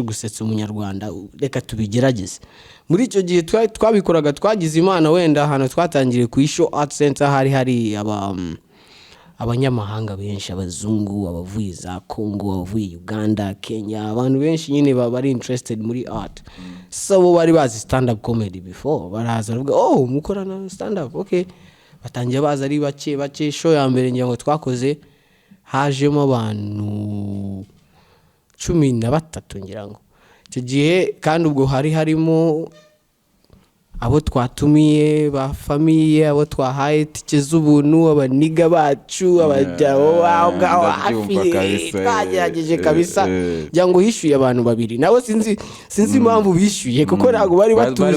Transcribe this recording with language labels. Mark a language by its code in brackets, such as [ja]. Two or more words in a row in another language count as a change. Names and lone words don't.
[rw] gusetsa umunyarwanda reka tubigerageze muri icyo gihe twabikoraga twagize imana wenda hano twatangiriye ku Show Art Center hari abanyamahanga benshi abazungu abavuye za Congo abavuye Uganda Kenya abantu benshi nyine bari interested muri art so bo bari bazi [en] stand up comedy before [rw] baraza bavuga mukora na [en] stand up okay [rw] batangiye baza ari bake show ya mbere ngira ngo twakoze hajemo abantu 13 ngira ngo icyo gihe kandi ubwo harimo abo twatumiye ba famille abo twahaye tike z'ubuntu abaniga bacu abajyaho hafi twagerageje kabisa ngo hishuye abantu babiri nabo sinzi impamvu bishyuye kuko ntago bari batuzi